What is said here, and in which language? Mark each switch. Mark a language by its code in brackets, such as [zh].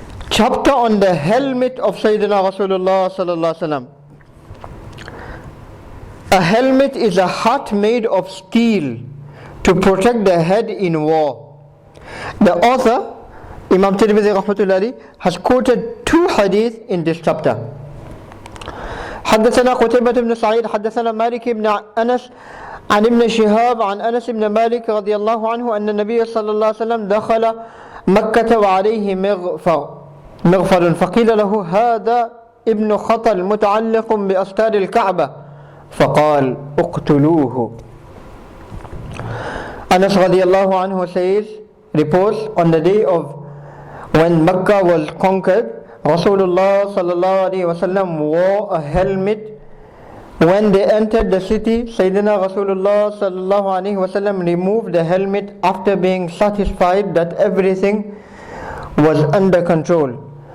[en] Chapter on the helmet of Sayyidina Rasulullah sallallahu alaihi wasallam. A helmet is a hat made of steel to protect the head in war. The author, Imam Tirmidhi rahmatullahi, has quoted two hadith in this chapter. [ar] حدثنا قتيبة بن سعيد حدثنا مالك بن أنس عن ابن شهاب عن أنس بن مالك رضي الله عنه أن النبي صلى الله عليه وسلم دخل مكة وعليه مغفر فقيل له هذا ابن خطل متعلق بأستار الكعبة فقال اقتلوه. [en] Anas radiallahu anhu says, reports, on the day of when Mecca was conquered, Rasulullah sallallahu alaihi wasallam wore a helmet. When they entered the city, Sayyidina Rasulullah sallallahu alaihi wasallam removed the helmet after being satisfied that everything was under control.